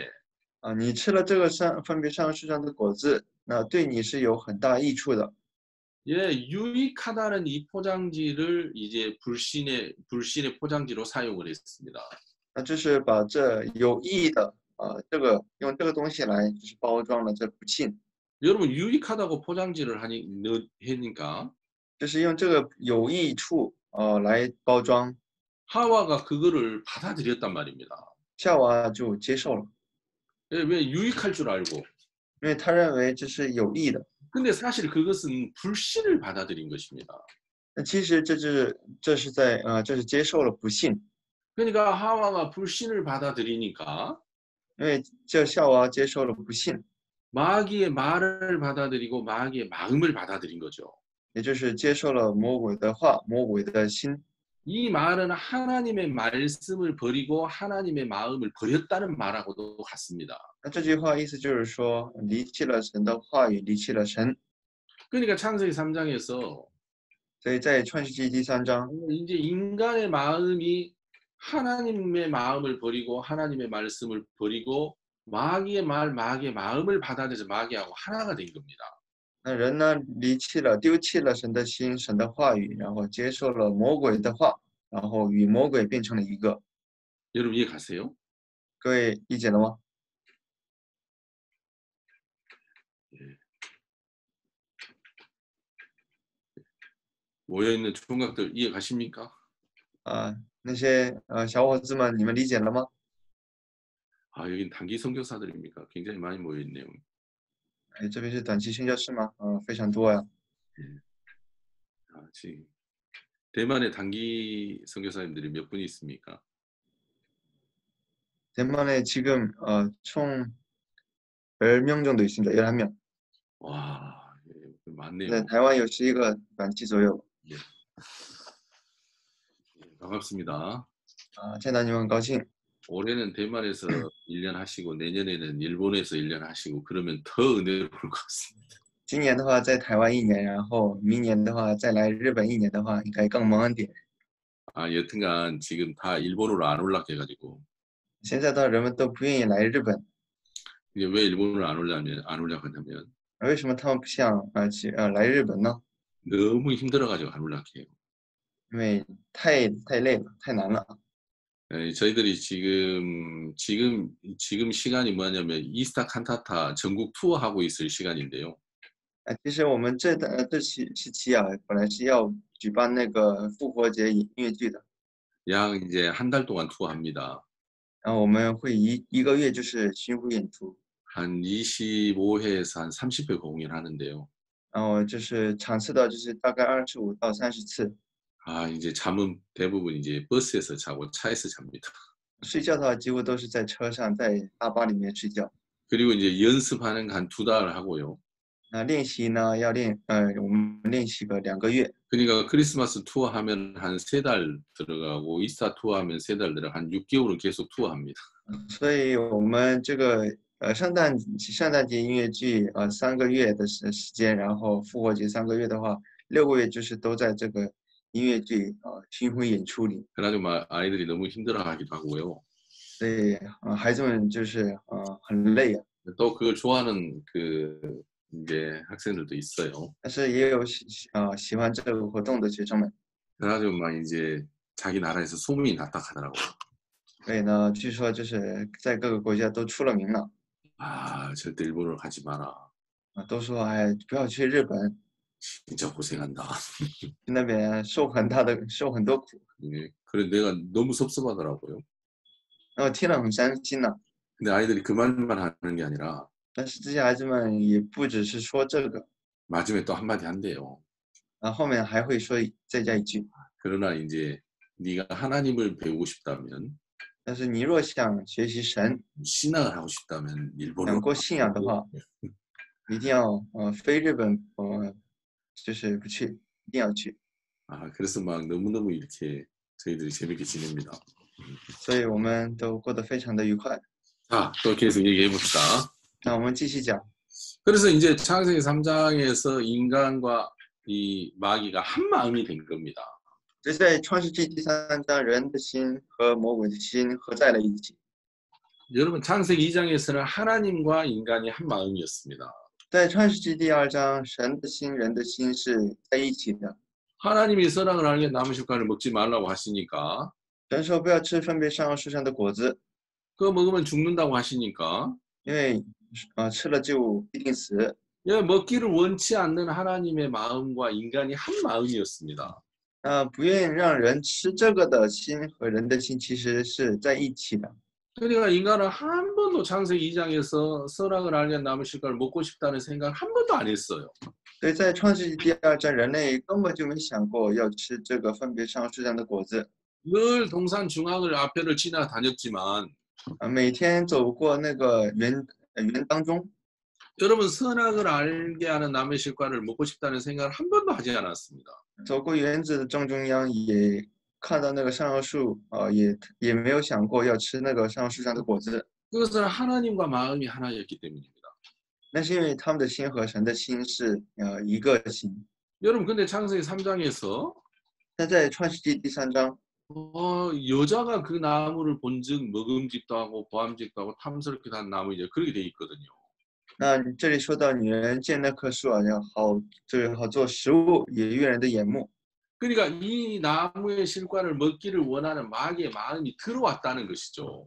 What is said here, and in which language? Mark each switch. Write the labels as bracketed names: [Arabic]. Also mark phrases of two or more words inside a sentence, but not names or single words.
[Chinese] 啊，你吃了这个分别善恶树上的果子，那对你是有很大益处的。 [Korean] 예, 유익하다는 이 포장지를 이제 불신의 포장지로 사용을 했습니다. [Chinese] 那就是把这有益的这个用这个东西来就是包装了这不信， [Korean] 여러분 유익하다고 포장지를 하니까 [Chinese] 就是用这个有益处来包装， [Korean] 하와가 그거를 받아들였단 말입니다. [Chinese] 夏娃就接受了， [Korean] 예, 왜 유익할 줄 알고. [Chinese] 因为他认为这是有益的。 [Korean] 근데 사실 그것은 불신을 받아들인 것입니다. [Chinese] 那其实这是接受了不信， [Korean] 그러니까 하와가 불신을 받아들이니까 [Chinese] 因为这夏娃接受了不信， [Korean] 마귀의 말을 받아들이고 마귀의 마음을 받아들인 거죠. [Chinese] 也就是接受了魔鬼的话，魔鬼的心。 [Korean] 이 말은 하나님의 말씀을 버리고 하나님의 마음을 버렸다는 말하고도 같습니다. [Chinese] 那这句话意思就是说，离弃了神的话语，离弃了神。 [Korean] 그러니까 창세기 3장에서 [Chinese] 所以在创世纪第3章， [Korean] 이제 인간의 마음이 하나님의 마음을 버리고 하나님의 말씀을 버리고 마귀의 마음을 받아들여서 마귀하고 하나가 된 겁니다. [Chinese] 那人呢丢弃了神的心，神的话语，然后接受了魔鬼的话，然后与魔鬼变成了一个。 [Korean] 여러분 이해 가세요? [Chinese] 各位理解了吗？ [Korean] 모여있는 총각들 이해 가십니까? [Chinese] 那些小伙子们，你们理解了吗？ [Korean] 아, 여긴 단기 선교사들입니까? 굉장히 많이 모여있네요. [Chinese] 哎，这边是短期宣教士吗？非常多呀。 [Korean] 아, 지금 대만의 단기 선교사님들이 몇 분이 있습니까? 대만에 지금 총 10명 정도 있습니다. 11명. 와, 예, 많네요. 네, [Chinese] 台湾有11个短期左右。 [Korean] 예. 반갑습니다. [Chinese] 见到你们很高兴。 [Korean] 올해는 대만에서 1년 하시고 내년에는 일본에서 1년 하시고 그러면 더 은혜로울 것 같습니다. [Chinese] 今年的话在台湾1年，然后明年的话再来日本1年的话，应该更蒙恩点。 [Korean] 아, 여튼간 지금 다 일본으로 안 올라가가지고 [Chinese] 现在的人们都不愿意来日本， [Korean] 이제 왜 일본으로 안 올라가냐면 [Chinese] 为什么他们不想来日本呢？ [Korean] 너무 힘들어가지고 안 올라가요. [Chinese] 因为太累了，太难了。 [Korean] 저희들이 지금 시간이 뭐냐면 이스타 칸타타 전국 투어하고 있을 시간인데요. [Chinese] 其实我们这时期啊，本来是要举办那个复活节音乐剧的， [Korean] 약 이제 한 달 동안 투어합니다. [Chinese] 然后我们会一个月就是巡回演出， [Korean] 한 25회에서 한 30회 공연하는데요. [Chinese] 然后就是场次的就是大概25到30次。 [Korean] 아, 이제 잠은 대부분 이제 버스에서 자고 차에서 잡니다. [Chinese] 睡觉的话几乎都是在车上，在大巴里面睡觉。 [Korean] 그리고 이제 연습하는 한 2달 하고요. [Chinese] 练习呢要我们练习个2个月。 [Korean] 그러니까 크리스마스 투어 하면 한 3달 들어가고 이스타 투어 하면 3달 들어가 한 6개월은 계속 투어합니다. [Chinese] 所以我们这个圣诞节音乐剧3个月的时间，然后复活节3个月的话，6个月就是都在这个音乐剧巡回演出里。 [Korean] 그래가지고 막 아이들이 너무 힘들어하기도 하고요. [Chinese] 所以孩子们就是很累啊。 [Korean] 또 그걸 좋아하는 그 이제 학생들도 있어요. [Chinese] 但是也有喜欢这个活动的学生们。 [Korean] 그래가지고 막 이제 자기 나라에서 소문이 났다 하더라고요. [Chinese] 所以呢，据说就是在各个国家都出了名了。 [Korean] 아, 절대 일본으로 가지 마라. [Chinese] 都说哎，不要去日本， [Korean] 진짜 고생한다. [Chinese] 去那边受很多苦。 [Korean] 예, 그래 내가 너무 섭섭하더라고요. [Chinese] 然后听了很伤心呢。 [Korean] 근데 아이들이 그 말만 하는 게 아니라 [Chinese] 但是这些孩子们也不只是说这个， [Korean] 마지막에 또 한마디 한대요. [Chinese] 后面还会说再加一句， [Korean] 그러나 이제 네가 하나님을 배우고 싶다면 [Chinese] 但是你若想学习神， [Korean] 신앙을 하고 싶다면 일본어로 [Chinese] 想过信仰的话，一定要非日本就是不去，一定要去。 [Korean] 아, 그래서 막 너무너무 이렇게 저희들이 재밌게 지냅니다. [Chinese] 所以我们都过得非常的愉快。 [Korean] 자, 또 계속 얘기해 봅시다. [Chinese] 那我们继续讲， [Korean] 그래서 이제 창세기 3장에서 인간과 이 마귀가 한 마음이 된 겁니다. [Chinese] 这在创世纪第3章，人的心和魔鬼的心合在了一起。 [Korean] 여러분 창세기 2장에서는 하나님과 인간이 한 마음이었습니다. [Chinese] 在创世纪第2章，神的心、人的心是在一起的。 [Korean] 하나님이 선악을 알게 나무 실과를 먹지 말라고 하시니까 [Chinese] 神说不要吃分别善恶树上的果子， [Korean] 그거 먹으면 죽는다고 하시니까 [Chinese] 因为吃了就必定死。 [Korean] 먹기를 원치 않는 하나님의 마음과 인간이 한 마음이었습니다. [Chinese] 不愿让人吃这个的心和人的心其实是在一起的。 [Korean] 그러니까 인간은 한 번도 창세기 2장에서 선악을 알게 나무 실과를 먹고 싶다는 생각 한 번도 안 했어요. [Chinese] 所以在创世纪第2章，人类根本就没想过要吃这个分别善恶树上的果子。 [Korean] 늘 동산 중앙을 앞에를 지나다녔지만 [Chinese] 每天走过那个园当中， [Korean] 여러분 선악을 알게 하는 나무의 실과를 먹고 싶다는 생각을 한 번도 하지 않았습니다. [Chinese] 走过园子的正中央，也看到那个善恶树，也没有想过要吃那个善恶树上的果子。 [Korean] 그것은 하나님과 마음이 하나였기 때문입니다. [Chinese] 那是因为他们的心和神的心是一个心。 [Korean] 여러분 근데 창세기 3장에서 [Chinese] 但在创世纪第3章， [Korean] 여자가 그 나무를 본즉 먹음직도 하고 보암직도 하고 탐스럽게 단 나무 이제 그렇게 돼 있거든요. [Chinese] 那这里说到女人见那棵树要好，就是好做食物，也悦人的眼目。 [Korean] 그러니까 이 나무의 실과를 먹기를 원하는 마귀의 마음이 들어왔다는 것이죠.